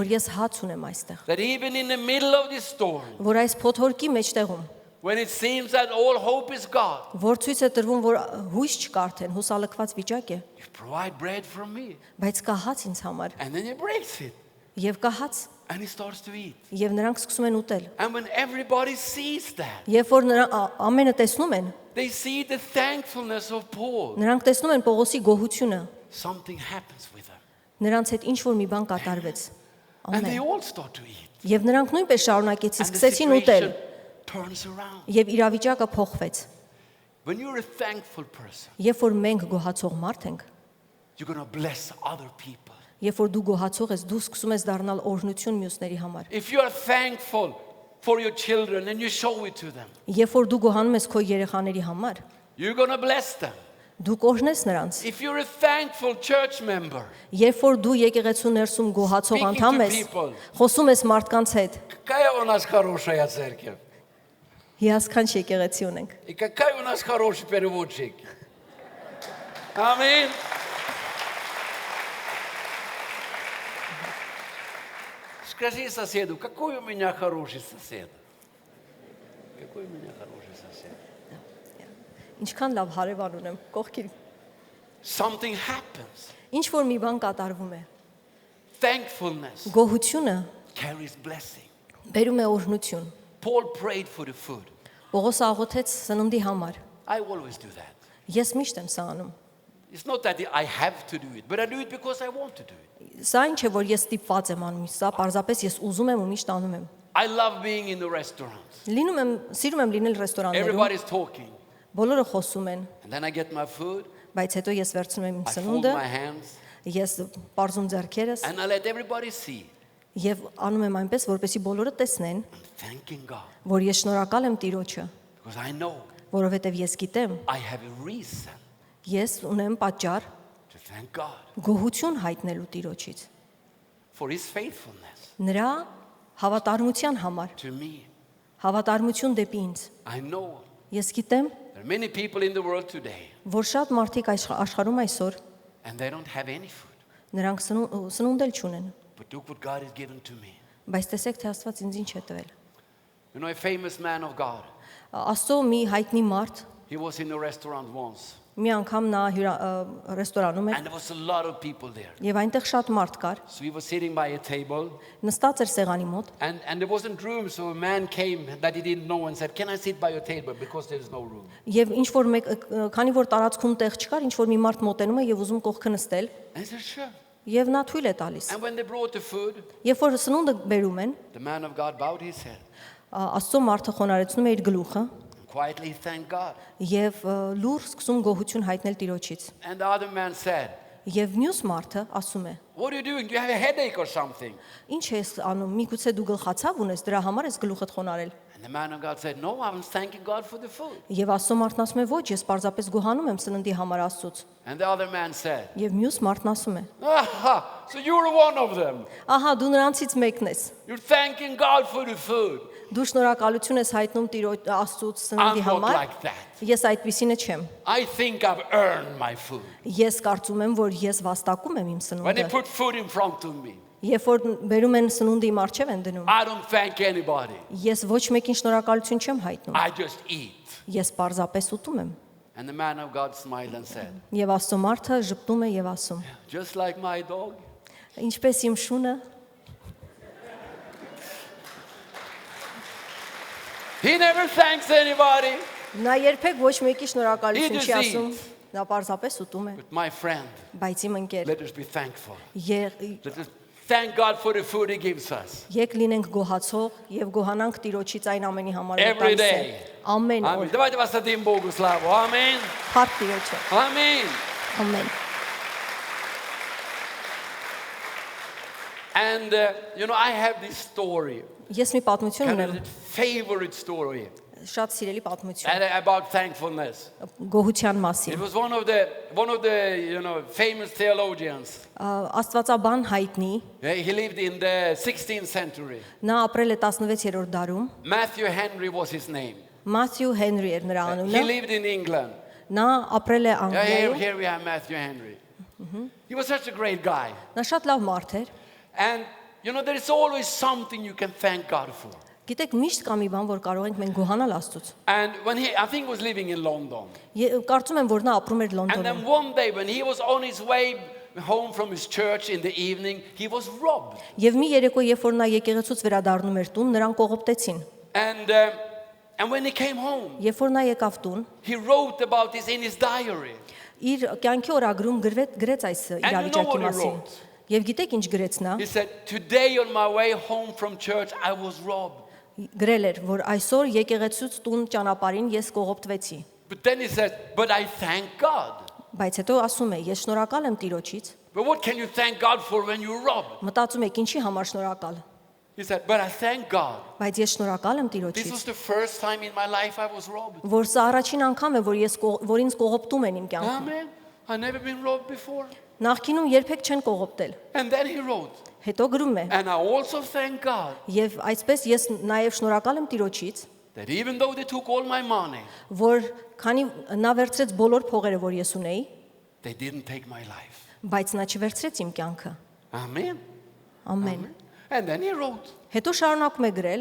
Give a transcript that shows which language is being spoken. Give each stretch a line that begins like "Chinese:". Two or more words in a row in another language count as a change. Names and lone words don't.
Armenian: որ ես հաց ունեմ այստեղ։
English: That even in the middle of this storm,
Armenian: Որ այս փոթորկի մեջտեղում,
English: when it seems that all hope is gone,
Armenian: որ ցույց է տրվում, որ հույս չկա արդեն, հուսալքված վիճակ է,
English: you provide bread for me.
Armenian: բայց կա հաց ինձ համար,
English: And then he breaks it
Armenian: եւ կա հաց,
English: and he starts to eat.
Armenian: եւ նրանք սկսում են ուտել։
English: And when everybody sees that,
Armenian: Երբ որ նրանք ամենը տեսնում են,
English: they see the thankfulness of Paul.
Armenian: նրանք տեսնում են Պողոսի գոհությունը,
English: Something happens with them.
Armenian: նրանց հետ ինչ որ մի բան կատարվեց։
English: And they
Armenian: Ամեն։
English: all start to eat.
Armenian: Եվ նրանք նույնպես շարունակեցին,
English: And the
Armenian: սկսեցին ուտել,
English: situation turns around.
Armenian: եւ իրավիճակը փոխվեց։
English: When you're a thankful person,
Armenian: Երբ որ մենք գոհացող մարդ ենք,
English: you're going to bless other people.
Armenian: երբ որ դու գոհացող ես, դու սկսում ես դառնալ օրհնություն մյուսների համար։
English: If you are thankful for your children and you show it to them,
Armenian: Երբ որ դու գոհանում ես քո երեխաների համար,
English: you're going to bless them.
Armenian: դու կօրհնես նրանց։
English: If you're a thankful church member,
Armenian: Երբ որ դու եկեղեցու ներսում գոհացող
English: Speaking
Armenian: անդամ
English: to
Armenian: ես,
English: people.
Armenian: խոսում ես մարդկանց հետ,
Russian: какая у нас хорошая церковь.
Armenian: հիասքանչ եկեղեցի ունենք։
Russian: И какой у нас хороший переводчик. Аминь. Скажи соседу, какой у меня хороший сосед. Какой у меня хороший сосед.
Armenian: Ինչքան լավ հարևան ունեմ, կողքին։
English: Something happens.
Armenian: Ինչ որ մի բան կատարվում է։
English: Thankfulness
Armenian: Գոհությունը
English: carries blessing.
Armenian: բերում է օրհնություն։
English: Paul prayed for the food.
Armenian: Պողոս աղոթեց սննդի համար։
English: I always do that.
Armenian: Ես միշտ եմ սա անում։
English: It's not that I have to do it, but I do it because I want to do it.
Armenian: Սա ինչ է, որ ես ստիպված եմ անում, սա պարզապես ես ուզում եմ ու միշտ անում եմ։
English: I love being in the restaurants.
Armenian: Լինում եմ, սիրում եմ լինել ռեստորաններում,
English: Everybody's talking.
Armenian: բոլորը խոսում են,
English: And then I get my food,
Armenian: բայց հետո ես վերցնում եմ իմ
English: I fold
Armenian: սնունդը,
English: my hands,
Armenian: ես պարզում ձեռքերս
English: and I let everybody see.
Armenian: եւ անում եմ այնպես, որպեսզի բոլորը տեսնեն,
English: I'm thanking God
Armenian: որ ես շնորհակալ եմ Տիրոջը,
English: because I know
Armenian: որովհետեւ ես գիտեմ,
English: I have a reason
Armenian: ես ունեմ պատճառ
English: to thank God
Armenian: գոհություն հայտնելու Տիրոջից,
English: for His faithfulness
Armenian: նրա հավատարմության համար,
English: to me.
Armenian: հավատարմություն դեպի ինձ։
English: I know
Armenian: Ես գիտեմ,
English: there are many people in the world today
Armenian: որ շատ մարդիկ աշխարհում այսօր
English: and they don't have any food.
Armenian: նրանք սնունդ էլ չունեն,
English: But look what God has given to me.
Armenian: բայց տեսեք թե Աստված ինձ ինչ է տվել։
English: You know, a famous man of God,
Armenian: Աստծո մի հայտնի մարդ
English: he was in a restaurant once
Armenian: մի անգամ նա ռեստորանում էր
English: and there was a lot of people there.
Armenian: եւ այնտեղ շատ մարդ կար,
English: So he was sitting by a table
Armenian: նստած էր սեղանի մոտ
English: and there wasn't room, so a man came that he didn't know and said, "Can I sit by your table?" Because there is no room.
Armenian: եւ ինչ որ մեկ քանի որ տարածքում տեղ չկար, ինչ որ մի մարդ մոտենում է եւ ուզում կողքը նստել
English: And he said, "Sure."
Armenian: եւ նա թույլ է տալիս։
English: And when they brought the food,
Armenian: Երբ որ սնունդը բերում են,
English: the man of God bowed his head
Armenian: Աստծո մարդը խոնարհեցնում է իր գլուխը
English: and quietly thanked God.
Armenian: եւ լուր սկսում գոհություն հայտնել Տիրոջից։
English: And the other man said,
Armenian: Եվ մյուս մարդը ասում է.
English: "What are you doing? Do you have a headache or something?"
Armenian: Ինչ ես անում, միգուցե դու գլխացավ ունես, դրա համար ես գլուխդ խոնարել։
English: And the man of God said, "No, I'm thanking God for the food."
Armenian: Եվ Աստծո մարդն ասում է. Ոչ, ես պարզապես գոհանում եմ սննդի համար Աստծուց։
English: And the other man said,
Armenian: Եվ մյուս մարդն ասում է.
English: "Aha, so you're one of them.
Armenian: Ահա դու նրանցից մեկն ես։
English: You're thanking God for the food."
Armenian: Դու շնորհակալություն ես հայտնում Տիրոջ Աստծուց
English: I'm
Armenian: սննդի
English: not
Armenian: համար։
English: like that.
Armenian: Ես այդպիսինը չեմ։
English: I think I've earned my food.
Armenian: Ես կարծում եմ, որ ես վաստակում եմ իմ
English: When they
Armenian: սնունդը։
English: put food in front of me,
Armenian: Երբ որ բերում են սնունդը իմ առջև են դնում,
English: I don't thank anybody.
Armenian: ես ոչ մեկին շնորհակալություն չեմ հայտնում։
English: I just eat.
Armenian: Ես պարզապես ուտում եմ։
English: And the man of God smiled and said,
Armenian: Եվ Աստծո մարդը ժպտում է եւ ասում.
English: "Just like my dog,
Armenian: Ինչպես իմ շունը,
English: He never thanks anybody.
Armenian: նա երբեք ոչ մեկի շնորհակալություն
English: He
Armenian: չի
English: just
Armenian: ասում,
English: eats.
Armenian: նա պարզապես ուտում է,
English: But my friend,
Armenian: բայց իմ ընկեր,
English: let us be thankful.
Armenian: ե-
English: Let us thank God for the food He gives us.
Armenian: եկ լինենք գոհացող եւ գոհանանք Տիրոջից այն ամենի համար, որ
English: Every
Armenian: տալիս է։
English: day.
Armenian: Ամեն
English: Amen.
Armenian: օր,
Russian: Давайте воздадим Богу славу.
English: Amen.
Armenian: փառք Տիրոջը,
English: Amen.
Armenian: ամեն։
English: And I have this story,
Armenian: Ես մի պատմություն
English: kind
Armenian: ունեմ,
English: of favorite story
Armenian: շատ սիրելի պատմություն,
English: about thankfulness.
Armenian: գոհության
English: It
Armenian: մասին։
English: was one of the famous theologians.
Armenian: Աստվածաբան հայտնի,
English: He lived in the 16th century.
Armenian: նա ապրել է 16-րդ դարում,
English: Matthew Henry was his name.
Armenian: Մաթյու Հենրի էր նրա
English: He
Armenian: անունը,
English: lived in England. նա ապրել է Անգլիայում, Here we have Matthew Henry. He was such a great guy.
Armenian: նա շատ լավ մարդ էր,
English: And there is always something you can thank God for.
Armenian: գիտեք, միշտ կա մի բան, որ կարող ենք մենք գոհանալ Աստծուց։
English: And I think he was living in London.
Armenian: Կարծում եմ, որ նա ապրում էր
English: And then
Armenian: Լոնդոնում։
English: one day when he was on his way home from his church in the evening, he was robbed.
Armenian: Եվ մի երեկո, երբ որ նա եկեղեցուց վերադառնում էր տուն, նրան կողոպտեցին։
English: And when he came home,
Armenian: Երբ որ նա եկավ տուն,
English: he wrote about this in his diary.
Armenian: իր կյանքի օրագրում գրեց այս իրավիճակի
English: what he
Armenian: մասին։
English: wrote?
Armenian: Եվ գիտեք ինչ գրեց նա։
English: He said, "Today on my way home from church, I was robbed."
Armenian: Գրել էր, որ այսօր եկեղեցուց տուն ճանապարհին ես կողոպտվեցի։
English: But then he said, "But I thank God."
Armenian: Բայց հետո ասում է, ես շնորհակալ եմ Տիրոջից։
English: But what can you thank God for when you're robbed?
Armenian: Մտածում եք, ինչի համար շնորհակալ։
English: He said, "But I thank God.
Armenian: Բայց ես շնորհակալ եմ
English: This
Armenian: Տիրոջից,
English: was the first time in my life I was robbed."
Armenian: որ սա առաջին անգամ է, որ ինձ կողոպտում են իմ կյանքում։
English: Amen. I never been robbed before.
Armenian: Նախկինում երբեք չեն կողոպտել։
English: And then he wrote,
Armenian: Հետո գրում է.
English: "And I also thank God
Armenian: Եվ այսպես ես նաև շնորհակալ եմ Տիրոջից,
English: that even though they took all my money,
Armenian: որ քանի նա վերցրեց բոլոր փողերը, որ ես ունեի,
English: they didn't take my life."
Armenian: բայց նա չվերցրեց իմ կյանքը։
English: Amen.
Armenian: Ամեն։
English: And then he wrote,
Armenian: Հետո շարունակում է գրել,